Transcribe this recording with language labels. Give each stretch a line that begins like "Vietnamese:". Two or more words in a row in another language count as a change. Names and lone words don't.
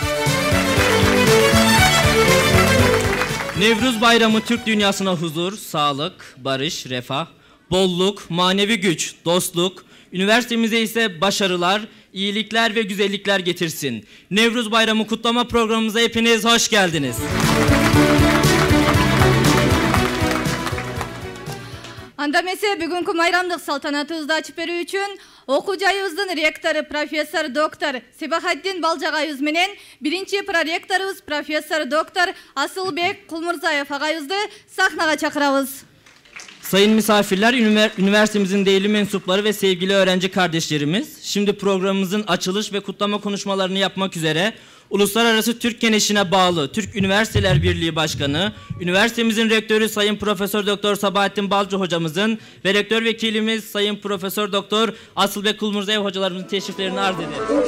Turkish: Nevruz Bayramı Türk dünyasına huzur, sağlık, barış, refah, bolluk, manevi güç, dostluk, üniversitemize ise başarılar, iyilikler ve güzellikler getirsin. Nevruz Bayramı kutlama programımıza hepiniz hoş geldiniz.
Kyrgyz: Анда эмесе бүгүнкү майрамдык салтанатыбызды ачып берүү үчүн окуу жайыбыздын ректору профессор доктор Себахатдин Балжагайыбыз менен биринчи проректорубуз профессор доктор Асылбек Кулмурзаев агайыбызды сахнага чакырабыз.
Turkish: Sayın misafirler, üniversitemizin değerli mensupları ve sevgili öğrenci kardeşlerimiz, şimdi programımızın açılış ve kutlama konuşmalarını yapmak üzere Uluslararası Türk Gençliğine bağlı Türk Üniversiteler Birliği Başkanı, üniversitemizin rektörü Sayın Profesör Doktor Sabahattin Balcı hocamızın ve rektör vekilimiz Sayın Profesör Doktor Asılbek Kulmurzaev hocalarımızın teşriflerini arz ederim.